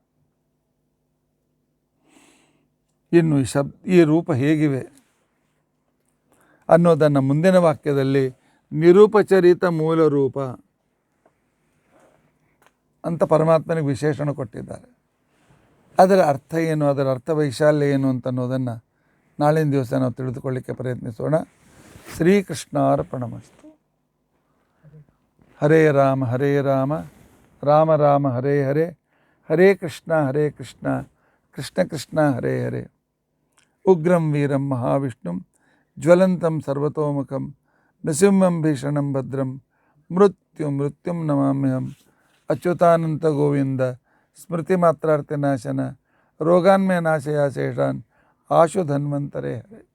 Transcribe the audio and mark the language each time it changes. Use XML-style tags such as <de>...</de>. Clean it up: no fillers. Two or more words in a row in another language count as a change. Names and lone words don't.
<kn>ಇನ್ನು ಈ ರೂಪ ಹೇಗಿವೆ ಅನ್ನೋದನ್ನು ಮುಂದಿನ ವಾಕ್ಯದಲ್ಲಿ ನಿರುಪಚರಿತ ಮೂಲ ರೂಪ ಅಂತ ಪರಮಾತ್ಮನಿಗೆ ವಿಶೇಷಣ ಕೊಟ್ಟಿದ್ದಾರೆ. ಅದರ ಅರ್ಥ ಏನು, ಅದರ ಅರ್ಥ ವೈಶಾಲ್ಯ ಏನು ಅಂತನ್ನೋದನ್ನು ನಾಳಿನ ದಿವಸ ನಾವು ತಿಳಿದುಕೊಳ್ಳಿಕ್ಕೆ ಪ್ರಯತ್ನಿಸೋಣ.</kn> <sa>ಶ್ರೀಕೃಷ್ಣಾರ್ಪಣಮಸ್ತು. ಹರೇ ರಾಮ ರಾಮ ರಾಮ ಹರೇ ಹರೇ, ಹರೇ ಕೃಷ್ಣ ಕೃಷ್ಣ ಕೃಷ್ಣ ಹರೇ ಹರೇ. ಉಗ್ರಂ ವೀರಂ ಮಹಾವಿಷ್ಣುಂ ಜ್ವಲಂತಂ ಸರ್ವತೋಮುಖಂ ನೃಸಿಂಹಂ ಭೀಷಣಂ ಭದ್ರಂ ಮೃತ್ಯುಂ ನಮಾಮ್ಯಹಂ. ಅಚ್ಯುತಾನಂತ ಗೋವಿಂದ ಸ್ಮೃತಿ ಮಾತ್ರಾರ್ಥ ನಾಶನ ರೋಗಾನ್ಮಯ ನಾಶಯ ಶೇಷಾನ್ ಆಶು ಧನ್ವಂತರೇ ಹರೇ.</sa>